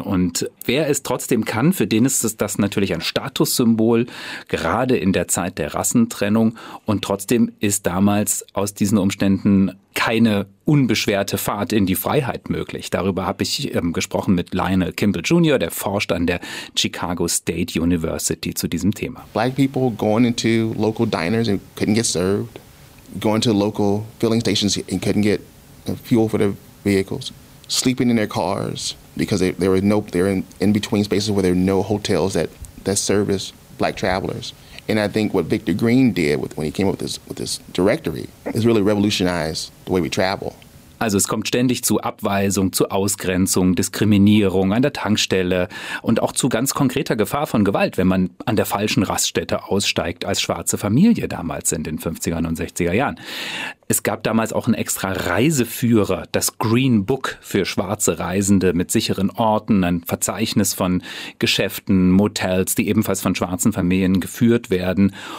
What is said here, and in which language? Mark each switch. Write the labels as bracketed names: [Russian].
[German] Und wer es trotzdem kann, für den ist es das natürlich ein Statussymbol, gerade in der Zeit der Rassentrennung. Und trotzdem ist damals aus diesen Umständen keine unbeschwerte Fahrt in die Freiheit möglich. Darüber habe ich gesprochen mit Lionel Kimball Jr., der forscht an der Chicago State University zu diesem Thema. [English] Black people going into local diners and couldn't get served, going to local filling stations and couldn't get fuel for their vehicles, sleeping in their cars because they're in between spaces where there are no hotels that service black travelers. And I think what Victor Green did when he came up with this directory is really revolutionized the way we travel. [German] Also es kommt ständig zu Abweisung, zu Ausgrenzung, Diskriminierung an der Tankstelle und auch zu ganz konkreter Gefahr von Gewalt, wenn man an der falschen Raststätte aussteigt als schwarze Familie damals in den 50er und 60er Jahren. Es gab damals auch einen extra Reiseführer, das Green Book für schwarze Reisende mit sicheren Orten, ein Verzeichnis von Geschäften, Motels, die ebenfalls von schwarzen Familien geführt werden.